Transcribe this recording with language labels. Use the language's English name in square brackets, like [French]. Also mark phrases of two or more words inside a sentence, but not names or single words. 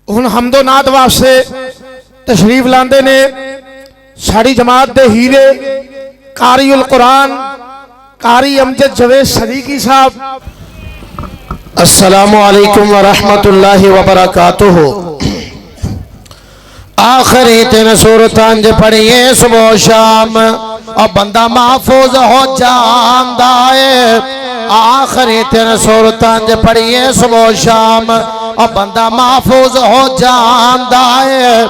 [Punjabi] ہن حمد و نعت واسطے تشریف لاندے نے ساڈی جماعت دے ہیرے قاری القرآن قاری امجد جاوید صدیقی صاحب. [Arabic] السلام عليكم ورحمة الله وبركاته. [Punjabi] آخری 3 سورتاں ج پڑھیے صبح شام اور بندہ محفوظ ہو جاندا ہے. آخری 3 سورتاں ج پڑھیے صبح شام اور بندہ محفوظ ہو جاندا ہے.